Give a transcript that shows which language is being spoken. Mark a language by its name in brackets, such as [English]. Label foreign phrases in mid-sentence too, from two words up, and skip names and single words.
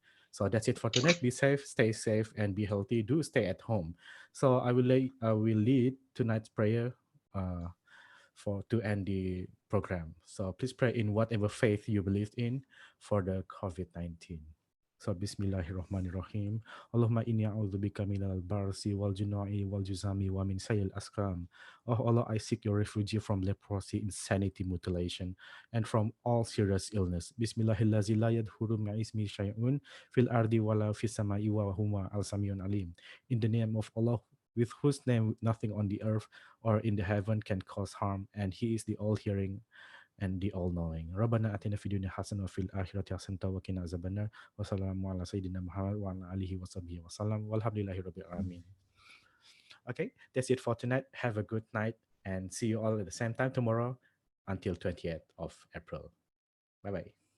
[English] So that's it for tonight. Be safe, and be healthy. Do stay at home. So I will lead tonight's prayer uh, for to end the program. So please pray in whatever faith you believe in for the COVID-19. [Arabic] So بسم الله الرحمن الرحيم. اللهم إني أعوذ بك من البرص والجنون والجذام ومن سيئ الأسقام. [English] Oh Allah, I seek your refuge from leprosy, insanity, mutilation, and from all serious illness. [Arabic] بسم الله الذي لا يضر مع اسمه شيء في الأرض ولا في السماء وهو السميع العليم. [English] In the name of Allah, with whose name nothing on the earth or in the heaven can cause harm, and He is the all-hearing and the all-knowing. [Arabic] ربنا آتنا في الدنيا حسنة وفي الآخرة حسنة وقنا عذاب النار. وصلى الله على سيدنا محمد وعلى آله وصحبه وسلم. والحمد لله رب العالمين. [English] Okay, that's it for tonight. Have a good night and see you all at the same time tomorrow until 20th of April. Bye bye.